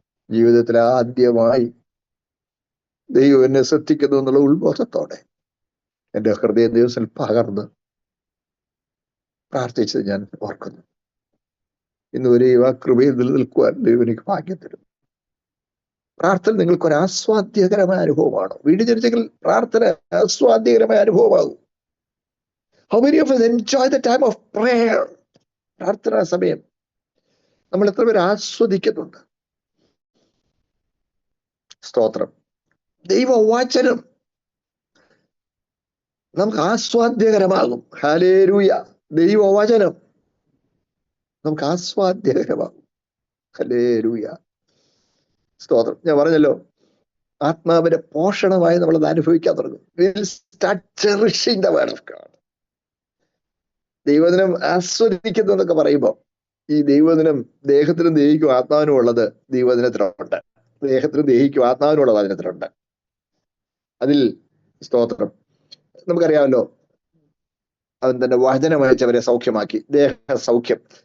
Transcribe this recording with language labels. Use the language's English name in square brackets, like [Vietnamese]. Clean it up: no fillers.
[Malayalam] ജീവിതത്തിൽ ആദ്യമായി ദൈവം എന്നെ ശ്രദ്ധിക്കുന്നു എന്നുള്ള ഉത്ബോധത്തോടെ എന്റെ ഹൃദയ ദിവസം പകർന്ന് പ്രാർത്ഥിച്ചത് ഞാൻ ഓർക്കുന്നു. ഇന്ന് ഒരു ആ കൃപയിൽ നിലനിൽക്കുവാൻ ദൈവം എനിക്ക് ഭാഗ്യം തരും. പ്രാർത്ഥന നിങ്ങൾക്കൊരു ആസ്വാദ്യകരമായ അനുഭവമാണോ? വീണ്ടും ജനിച്ചെങ്കിൽ പ്രാർത്ഥന ആസ്വാദ്യകരമായ അനുഭവമാകും. [English] How many of us enjoy the time of prayer? [Malayalam] പ്രാർത്ഥനാ സമയം നമ്മൾ എത്ര പേര് ആസ്വദിക്കുന്നുണ്ട്? സ്തോത്രം. ദൈവവചനം നമുക്ക് ആസ്വാദ്യകരമാകും. ഹല്ലേലൂയ. ദൈവവചനം നമുക്ക് ആസ്വാദ്യകരമാകും. ഹല്ലേലൂയ. സ്തോത്രം. ഞാൻ പറഞ്ഞല്ലോ, ആത്മാവിന്റെ പോഷണമായി നമ്മളത് അനുഭവിക്കാൻ തുടങ്ങും. [English] We'll start cherishing the word of God. [Malayalam] ദൈവദിനം ആസ്വദിക്കുന്നു എന്നൊക്കെ പറയുമ്പോൾ ഈ ദൈവദിനം ദേഹത്തിനും ദേഹിക്കും ആത്മാവിനും ഉള്ളത് ദൈവദിനത്തിലുണ്ട്. ദേഹത്തിനും ദേഹിക്കും ആത്മാവിനും ഉള്ളത് വചനത്തിലുണ്ട്. അതിൽ സ്തോത്രം നമുക്കറിയാമല്ലോ, അവൻ തന്നെ വചനം അയച്ചവരെ സൗഖ്യമാക്കി. ദേഹ സൗഖ്യം.